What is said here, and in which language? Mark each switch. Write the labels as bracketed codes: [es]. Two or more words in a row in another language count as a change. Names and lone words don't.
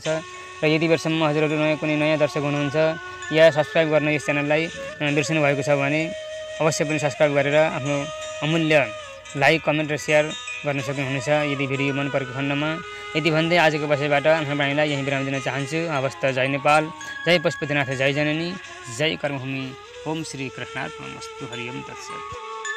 [ne] र यदि बेरसम्म हजुरहरू कुनै नयाँ दर्शक हुनुहुन्छ या सब्सक्राइब गर्न यस च्यानललाई बिर्सनु भएको छ भने अवश्य पनि सब्सक्राइब गरेर आफ्नो अमूल्य लाइक कमेन्ट र सेयर गर्न सक्नुहुनेछ यदि भिडियो मन परेको खण्डमा। यति भन्दै आजको बसाइबाट आफ्नो बाणीलाई यहीँ विराम दिन चाहन्छु। हवस् त। जय नेपाल, जय पशुपतिनाथ, जय जननी, जय कर्मभूमि। [sa] ओम श्री कृष्णार्पणमस्तु। हरि ओम तत्सत्।